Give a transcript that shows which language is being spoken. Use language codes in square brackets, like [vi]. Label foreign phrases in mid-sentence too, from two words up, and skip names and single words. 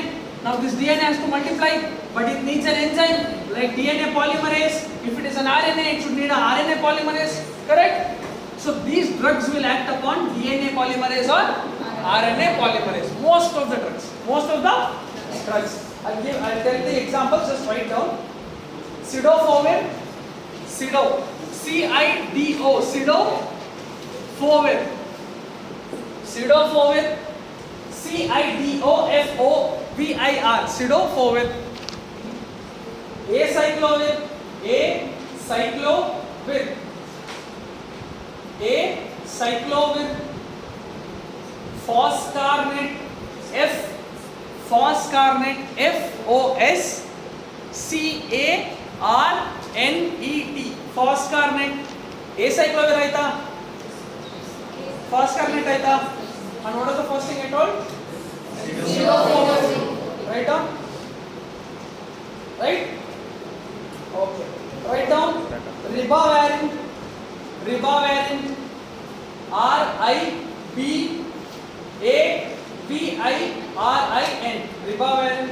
[en] Now this DNA has to multiply, but it needs an enzyme like DNA polymerase. If it is an RNA, it should need a RNA polymerase. Correct? So these drugs will act upon DNA polymerase or RNA polymerase. Most of the drugs. I'll tell the examples, just write down. Cidofovir, Cido, C-I-D-O, Cidofovir, Cidofovir, C-I-D-O-F-O-V-I-R, Cidofovir, Acyclovir, Acyclovir, Foscarnet, Foscarnet, F-O-S-C-A-R-N-E-T, Foscarnet, Acyclovir aita, Foscarnet aita, and what is the first thing I told? Write down. Right? Okay. Write down. Ribavirin, R-I-B-A-V-I-R-I-N, Ribavirin.